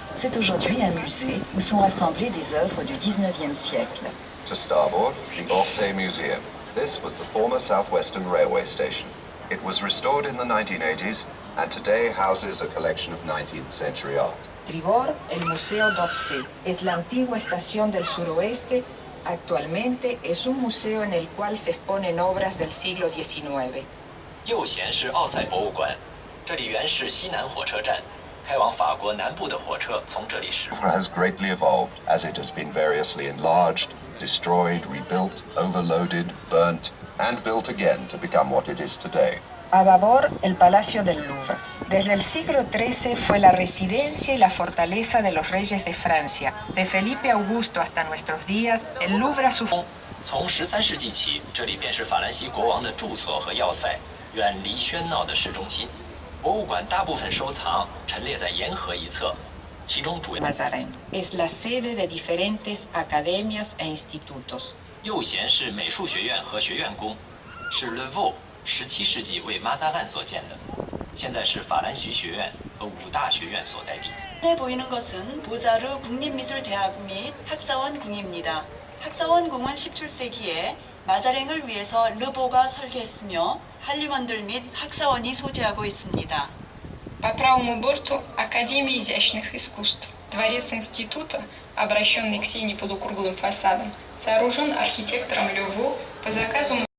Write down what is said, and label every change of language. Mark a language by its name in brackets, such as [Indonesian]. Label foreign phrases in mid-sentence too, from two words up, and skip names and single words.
[French] C'est aujourd'hui un musée où sont rassemblées des œuvres du XIXe siècle. [English] To starboard, the Orsay Museum. This was the former Southwestern Railway station. It was restored in the 1980s and today houses a collection of 19th century art. [Spanish] Tribord, el Museo d'Orsay, es la antigua estación del suroeste. Actualmente es un museo en el cual se exponen obras del siglo XIX. [Chinese] 右贤是奥赛博物馆，这里原是西南火车站，开往法国南部的火车从这里驶过。 [English] Louvre has greatly evolved as it has been variously enlarged, destroyed, rebuilt, overloaded, burnt, and built again to become what it is today. [Spanish] A babor, el Palacio del Louvre. Desde el siglo XIII fue la residencia y la fortaleza de los reyes de Francia. De Felipe Augusto hasta nuestros días, el Louvre ha sufrido. [Chinese] 从13世纪起，这里便是法兰西国王的住所和要塞，远离喧闹的市中心。博物馆大部分收藏陈列在沿河一侧，其中主要 Mazarin. [Spanish] Es la sede de diferentes academias e institutos. [Chinese] 右贤是美术学院和学院宫，是 Le Vau17世纪为马扎兰所建的，现在是法兰西学院和五大学院所在地。 [Korean] 에 보이는 것은 보자르 국립미술대학 및 학사원궁입니다. 학사원궁은 17세기에 마자랭을 위해서 르보가 설계했으며 한림원들 및 학사원이 소재하고 있습니다. [Russian] По правому борту Академия изящных искусств. Дворец института, обращенный к сине полукруглым фасадом, сооружен архитектором Ле Вау по заказу